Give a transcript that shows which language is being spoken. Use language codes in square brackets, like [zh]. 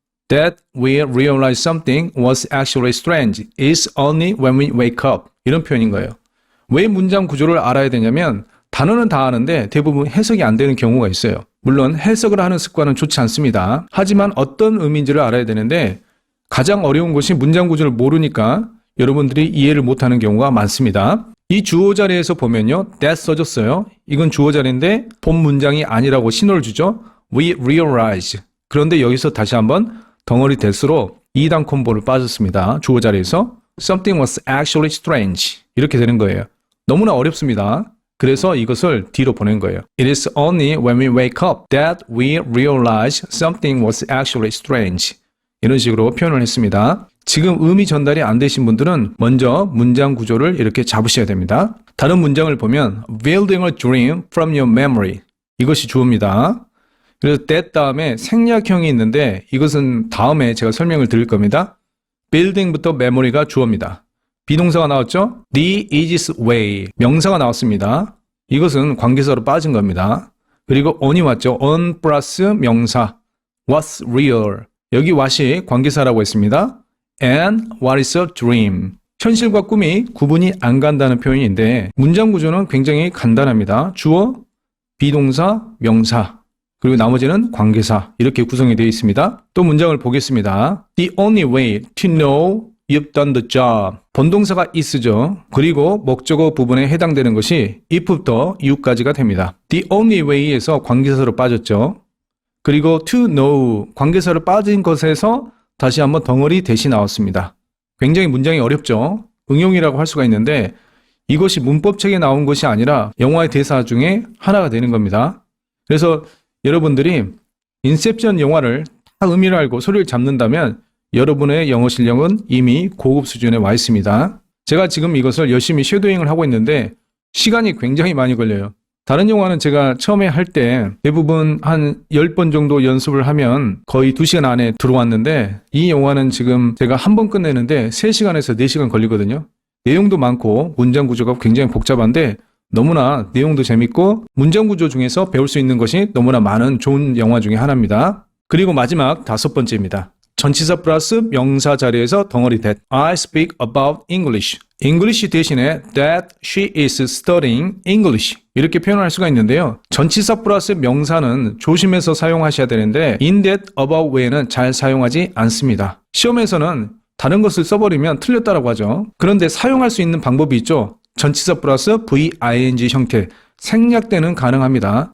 [en] That we realized something was actually strange is only when we wake up [ko] 이런 표현인 거예요. 왜 문장 구조를 알아야 되냐면 단어는 다 아는데 대부분 해석이 안 되는 경우가 있어요. 물론 해석을 하는 습관은 좋지 않습니다. 하지만 어떤 의미인지를 알아야 되는데 가장 어려운 것이 문장 구조를 모르니까 여러분들이 이해를 못하는 경우가 많습니다. 이 주어 자리에서 보면요. that 써졌어요. 이건 주어 자리인데 본 문장이 아니라고 신호를 주죠. [en] We realize. [ko] 그런데 여기서 다시 한번 덩어리 that으로 2단 콤보를 빠졌습니다. 주어 자리에서 [en] something was actually strange [ko] 이렇게 되는 거예요. 너무나 어렵습니다. 그래서 이것을 뒤로 보낸 거예요. [en] It is only when we wake up that we realize something was actually strange. [ko] 이런 식으로 표현을 했습니다. 지금 의미 전달이 안 되신 분들은 먼저 문장 구조를 이렇게 잡으셔야 됩니다. 다른 문장을 보면 [en] building a dream from your memory. [ko] 이것이 주어입니다. 그래서 that 다음에 생략형이 있는데 이것은 다음에 제가 설명을 드릴 겁니다. building부터 memory가 주어입니다. 비동사가 나왔죠? [en] The easiest way. [ko] 명사가 나왔습니다. 이것은 관계사로 빠진 겁니다. 그리고 on이 왔죠? on 플러스 명사. [en] What's real. [ko] 여기 what이 관계사라고 했습니다. [en] And what is a dream. [ko] 현실과 꿈이 구분이 안 간다는 표현인데 문장 구조는 굉장히 간단합니다. 주어, 비동사, 명사. 그리고 나머지는 관계사. 이렇게 구성이 되어 있습니다. 또 문장을 보겠습니다. [en] The only way to know you've done the job. [ko] 본동사가 is죠. 그리고 목적어 부분에 해당되는 것이 if부터 you까지가 됩니다. The only way에서 관계사로 빠졌죠. 그리고 to know 관계사로 빠진 것에서 다시 한번 덩어리 that이 나왔습니다. 굉장히 문장이 어렵죠. 응용이라고 할 수가 있는데 이것이 문법책에 나온 것이 아니라 영화의 대사 중에 하나가 되는 겁니다. 그래서 여러분들이 인셉션 영화를 다 의미를 알고 소리를 잡는다면 여러분의 영어 실력은 이미 고급 수준에 와 있습니다. 제가 지금 이것을 열심히 쉐도잉을 하고 있는데 시간이 굉장히 많이 걸려요. 다른 영화는 제가 처음에 할 때 대부분 한 10번 정도 연습을 하면 거의 2시간 안에 들어왔는데 이 영화는 지금 제가 한 번 끝내는데 3시간에서 4시간 걸리거든요. 내용도 많고 문장 구조가 굉장히 복잡한데 너무나 내용도 재밌고 문장 구조 중에서 배울 수 있는 것이 너무나 많은 좋은 영화 중에 하나입니다. 그리고 마지막 5번째입니다. 전치사 플러스 명사 자리에서 덩어리 that. [en] I speak about English. English 대신에 that she is studying English. [ko] 이렇게 표현할 수가 있는데요. 전치사 플러스 명사는 조심해서 사용하셔야 되는데 in that, about 외에는 잘 사용하지 않습니다. 시험에서는 다른 것을 써버리면 틀렸다라고 하죠. 그런데 사용할 수 있는 방법이 있죠. 전치사 플러스 VING 형태. 생략되는 가능합니다.